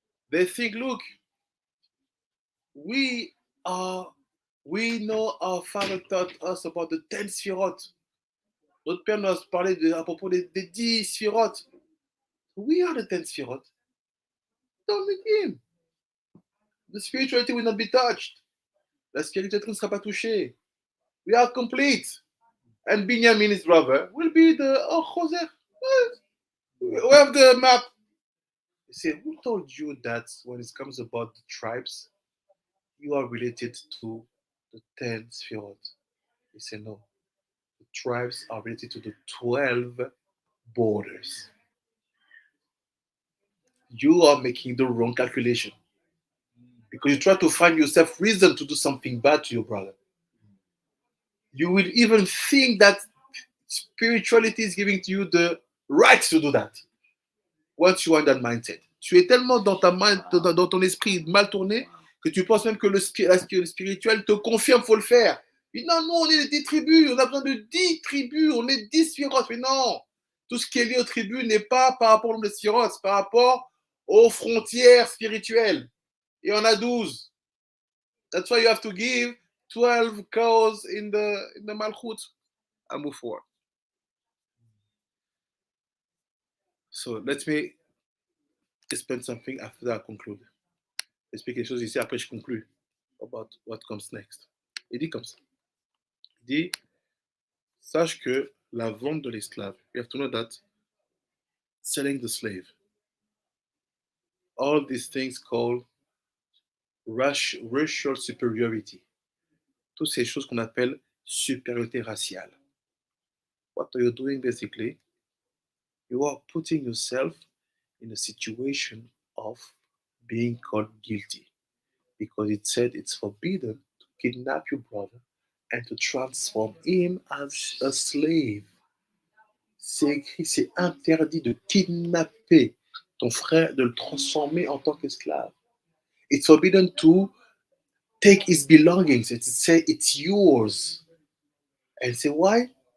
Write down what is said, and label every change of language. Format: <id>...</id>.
<en>They think, look, we know our father taught us about the 10 sphirot.</en> <fr>Notre père nous a parlé à propos des 10 sphirot.</fr> <en>We are the 10 sphirot. Don't need him. The spirituality will not be touched. La spiritualité ne sera pas touchée. We are complete. And Binyamin, his brother, will be the Choser. We have the map. You say, who told you that when it comes about the tribes, you are related to the 10 sphirot? You say, no. The tribes are related to the 12 borders. You are making the wrong calculation. Because you try to find yourself reason to do something bad to your brother. You will even think that spirituality is giving to you the right to do that. Once you are in that mindset.</en> <fr>Tu es tellement dans ton esprit mal tourné que tu penses même que le spirituel te confirme qu'il faut le faire. Mais non, on est 10 tribus, on a besoin de 10 tribus, on est 10 sphirotes. Mais non, tout ce qui est lié aux tribus n'est pas par rapport aux sphirotes, c'est par rapport aux frontières spirituelles. Et on a 12.</fr> <en>That's why you have to give 12 cows in the Malchut and move forward. So let me explain something after I conclude.</en> <fr>Expliquer quelque chose ici, après je conclue</fr> <en>about what comes next.</en> <fr>Il dit comme ça. Il dit, sache que la vente de l'esclave,</fr> <en>you have to know that selling the slave, all these things called racial superiority.</en> <fr>Toutes ces choses qu'on appelle supériorité raciale.</fr> <en>What are you doing basically? You are putting yourself in a situation of being called guilty because it said it's forbidden to kidnap your brother and to transform him as a slave.</en> <fr>C'est écrit, c'est interdit de kidnapper ton frère, de le transformer en tant qu'esclave.</fr> <en>It's forbidden to take his belongings and to say it's yours. And say why?</en>